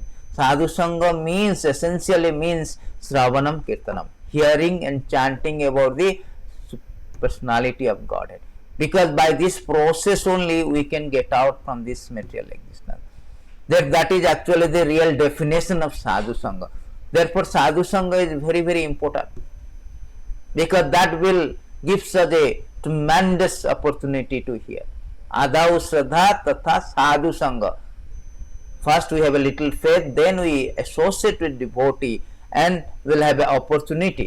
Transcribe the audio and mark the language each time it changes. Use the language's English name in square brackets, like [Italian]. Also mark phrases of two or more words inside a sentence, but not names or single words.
[Sanskrit] साधु सङ्ग [English] essentially means [Sanskrit] श्रवणं कीर्तनम्, [English] hearing and chanting about the personality of Godhead. Because by this process only we can get out from this material existence. That is actually the real definition of [Sanskrit] साधु सङ्ग. [English] Therefore, [Sanskrit] साधु सङ्ग [English] is very, very important, because that will give us a tremendous opportunity to hear. [Sanskrit] आदौ श्रद्धा ततः साधु सङ्ग. [English] First we have a little faith, then we associate with devotee and will have an opportunity.